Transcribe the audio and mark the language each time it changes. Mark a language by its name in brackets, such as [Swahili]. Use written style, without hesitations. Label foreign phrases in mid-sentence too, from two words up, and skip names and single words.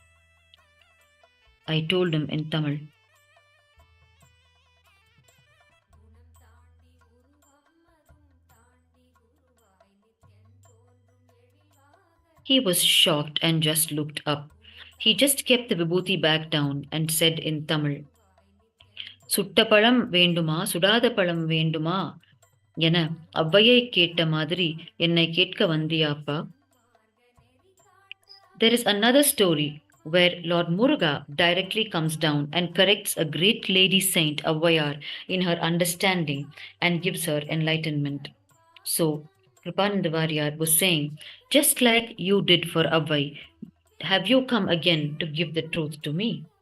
[English] I told him in Tamil. He was shocked and just looked up. He just kept the vibhuti back down and said in Tamil, [Tamil] சுட்டபழம் வேண்டுமா, சுடாதபழம் வேண்டுமா, என அவ்வையை கேட்ட மாதிரி என்னை கேட்க வந்தியாப்பா. [English] There is another story where Lord Muruga directly comes down and corrects a great lady saint Avvayar in her understanding and gives her enlightenment. So, Kripananda Variyar was saying, just like you did for Avvai, have you come again to give the truth to me?